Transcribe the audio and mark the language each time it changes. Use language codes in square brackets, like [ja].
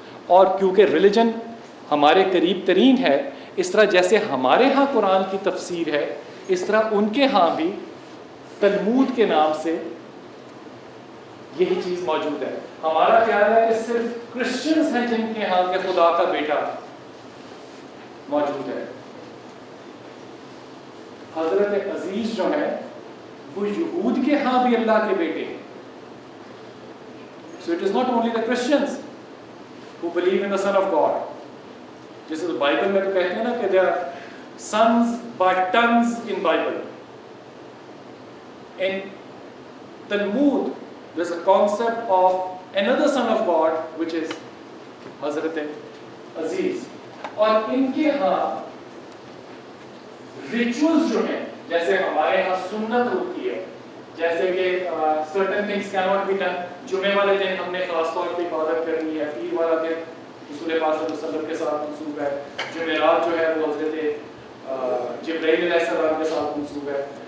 [ur] اور کیونکہ ریلیجن ہمارے قریب ترین ہے, اس طرح جیسے ہمارے ہاں قرآن کی تفسیر ہے, اس طرح ان کے ہاں بھی تلمود کے نام سے یہی چیز موجود ہے. ہمارا خیال ہے کہ صرف کرسچنز ہیں جن کے ہاں کہ خدا کا بیٹا موجود ہے. حضرت عزیز جو ہیں وہ یہود کے ہاں بھی اللہ کے بیٹے ہیں. [en] So it is not only the Christians who believe in the Son of God. [ur] جیسے بائبل میں تو کہتے ہیں نا کہ [en] there are sons by tons in Bible. In Talmud there's a concept of another Son of God which is حضرت عزیز. [ur] اور ان کے ہاں ریچولز جو ہیں, جیسے ہمارے ہاں سنت ہوتی ہے, جیسے کہ [en] certain things cannot be done. [ur] جمعے والے دن ہم نے خاص طور پہ عبادت کرنی ہے, پیر والا دن رسول پاک صلی اللہ علیہ وسلم کے ساتھ منسوب ہے, جمعرات جو ہے وہ حضرت جبرائیل علیہ السلام کے ساتھ منسوب ہے.